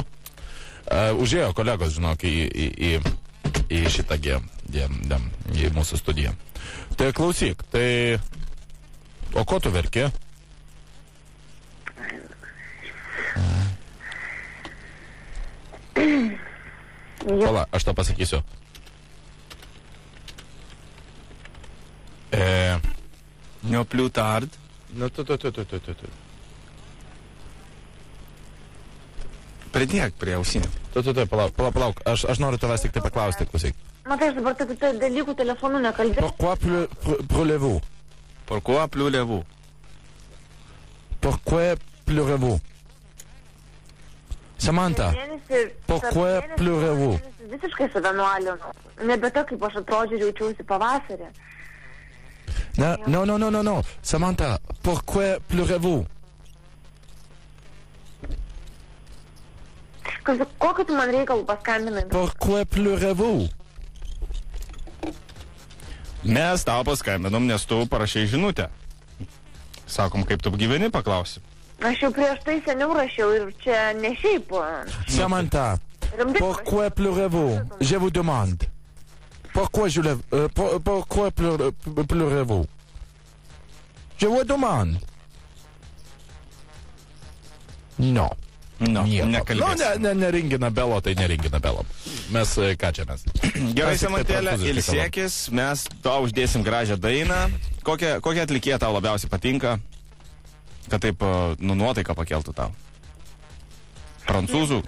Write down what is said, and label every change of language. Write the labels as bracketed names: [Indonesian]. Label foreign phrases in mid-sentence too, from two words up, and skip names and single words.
[Lithuanian] Užėjo kolegos, žinok, į šitą į mūsų studiją. Tai klausyk, tai... O ko tu verki? Pala, aš tau pasakysiu. [French] Ne plus tard. [Lithuanian] Nu, tu. Pridėk prie ausinių. Tu, palauk. Aš noriu tavęs tik tai paklausti, klausyk. Matai, aš dabar tokių dalykų telefonu nekalbėjau. [French] Pourquoi pleurez-vous? Pourquoi pleurez-vous? Pourquoi pleurez-vous? Samantha, pourquoi pleurez-vous? [Lithuanian] Visiškai save nualinu. Nebe to, kaip aš atrodžiu ir jaučiausi pavasarį. Non. [French] Samantha, pourquoi pleurez-vous? [Lithuanian] Kokiu tu man reikalų paskambinai? [French] Pourquoi pleurez-vous? [Lithuanian] Mes tau paskambinom, nes tu parašai žinutę. Sakom, kaip tu gyveni, paklausi. Aš jau prieš tai seniau rašiau ir čia ne šiaip. [French] Samantha, pourquoi pleurez-vous? Je vous demande. Pourquoi pleurez-vous? Je vous demande. Non. [Lithuanian] No, Nieko. nekalbėsim. Nu, neringina belo, tai neringina belo. Mes, ką čia mes? Gerai, Mes tik tai Samantėlė, prancūziškai ilsėkis, mes tau uždėsim gražią dainą. Kokia atlikėja tau labiausiai patinka, kad taip nuotaiką pakeltų tau? Prancūzų?